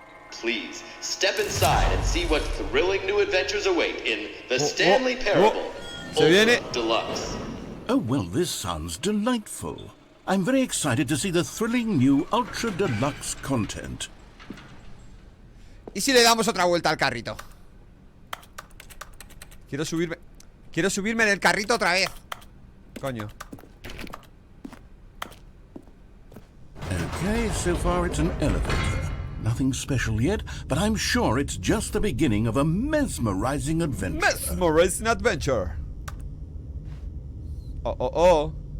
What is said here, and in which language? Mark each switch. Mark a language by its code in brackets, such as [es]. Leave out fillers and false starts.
[en] Please, step inside and see what thrilling new adventures await in the Stanley Parable [es] Se viene. [en] Ultra Deluxe. Oh, well, this sounds delightful. I'm very excited to see the thrilling new Ultra Deluxe content. [es] ¿Y si le damos otra vuelta al carrito? Quiero subirme en el carrito otra vez. Coño. [en] Okay, so far it's an elevator. Nothing special yet, but I'm sure it's just the beginning of a mesmerizing adventure. Mesmerizing adventure. Oh.